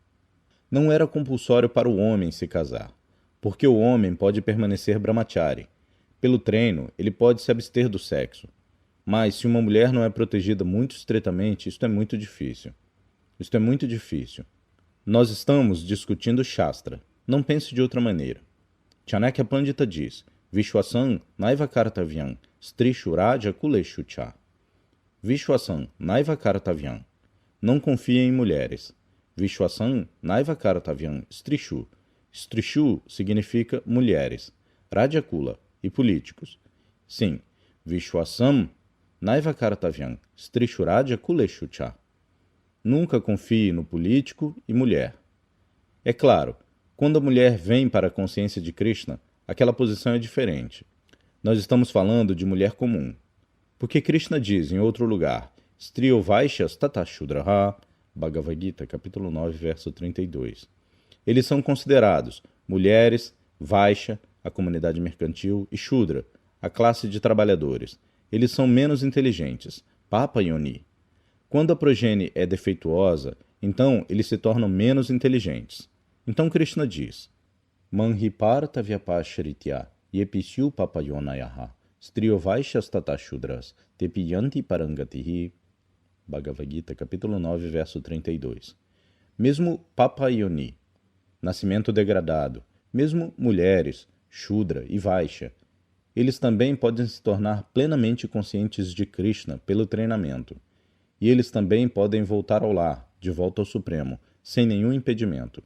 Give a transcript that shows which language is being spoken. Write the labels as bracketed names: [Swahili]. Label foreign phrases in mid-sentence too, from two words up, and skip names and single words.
[Portuguese] Não era compulsório para o homem se casar, porque o homem pode permanecer brahmachari. Pelo treino, ele pode se abster do sexo. Mas se uma mulher não é protegida muito estreitamente, isto é muito difícil. Isto é muito difícil. Nós estamos discutindo Shastra. Não pense de outra maneira. Chanakya Pandita diz, [Sanskrit] Vishwasan naiva kartavyam, strishu raja kuleshu cha. Vishwasan naiva kartavyam. [Portuguese] Não confie em mulheres. [Sanskrit] Vishwasan naiva kartavyam, strishu. [Portuguese] Strishu significa mulheres. Rajakula e políticos. Sim, [Sanskrit] Vishwasam naiva kartavyam, strishu raja kuleshu cha. [Portuguese] Nunca confie no político e mulher. É claro, quando a mulher vem para a consciência de Krishna, aquela posição é diferente. Nós estamos falando de mulher comum. Porque Krishna diz em outro lugar, [Sanskrit] Striyo Vaishyas Tata Shudraha, Bhagavad Gita, [Portuguese] capítulo 9, verso 32. Eles são considerados mulheres, Vaishya, a comunidade mercantil, e Shudra, a classe de trabalhadores. Eles são menos inteligentes, [Sanskrit] Papa Yoni. [Portuguese] Quando a progenie é defeituosa, então eles se tornam menos inteligentes. Então Krishna diz, [Sanskrit] Manhiparta vyapasharitya yepisyu papayonayaha striyo vaishyas tata shudras tepiyanti parangatihi. [Portuguese] Bhagavad Gita, capítulo 9, verso 32. Mesmo papayoni, nascimento degradado, mesmo mulheres, Shudra e Vaishya, eles também podem se tornar plenamente conscientes de Krishna pelo treinamento. E eles também podem voltar ao lar, de volta ao Supremo, sem nenhum impedimento.